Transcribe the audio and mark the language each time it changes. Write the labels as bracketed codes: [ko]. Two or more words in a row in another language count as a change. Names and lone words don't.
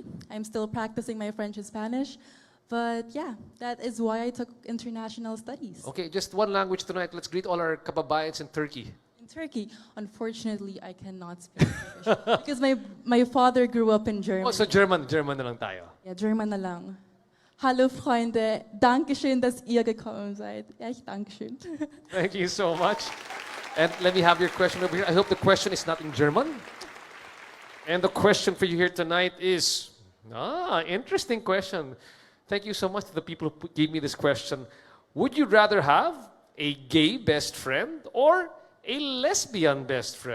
[en] I'm still practicing my French and Spanish. But yeah, that is why I took international studies. Okay, just one language tonight. Let's greet all our kababayans in Turkey. In Turkey, unfortunately, I cannot speak Turkish because my father grew up in Germany. [tl] Oh, so German na lang tayo. Yeah, German na lang. [de] Hallo Freunde, danke schön, dass ihr gekommen seid. Echt danke schön. [en] Thank you so much. And let me have your question over here. I hope the question is not in German. And the question for you here tonight is, interesting question. Thank you so much to the people who gave me this question. Would you rather have a gay best friend or a lesbian best friend?